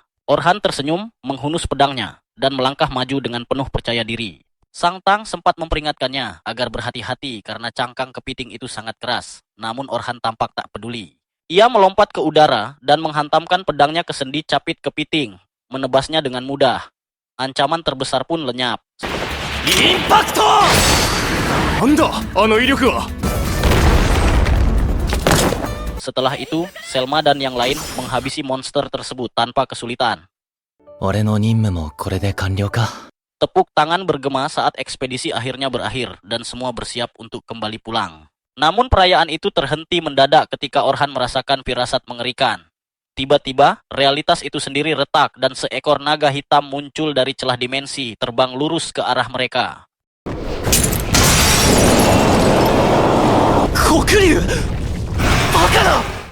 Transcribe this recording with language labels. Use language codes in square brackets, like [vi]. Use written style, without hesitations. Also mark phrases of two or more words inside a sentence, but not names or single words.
[id] Orhan tersenyum, menghunus pedangnya, dan melangkah maju dengan penuh percaya diri. Sang Tang sempat memperingatkannya agar berhati-hati karena cangkang kepiting itu sangat keras, namun Orhan tampak tak peduli. Ia melompat ke udara dan menghantamkan pedangnya ke sendi capit kepiting, menebasnya dengan mudah. Ancaman terbesar pun lenyap. [ja] インパクト！なんだあの威力は。 [id] Setelah itu, Selma dan yang lain menghabisi monster tersebut tanpa kesulitan. [ja] 俺の任務もこれで完了か。 [id] Tepuk tangan bergema saat ekspedisi akhirnya berakhir dan semua bersiap untuk kembali pulang. Namun perayaan itu terhenti mendadak ketika Orhan merasakan firasat mengerikan. Tiba-tiba, realitas itu sendiri retak dan seekor naga hitam muncul dari celah dimensi terbang lurus ke arah mereka. [ja] 黒竜！バカだ！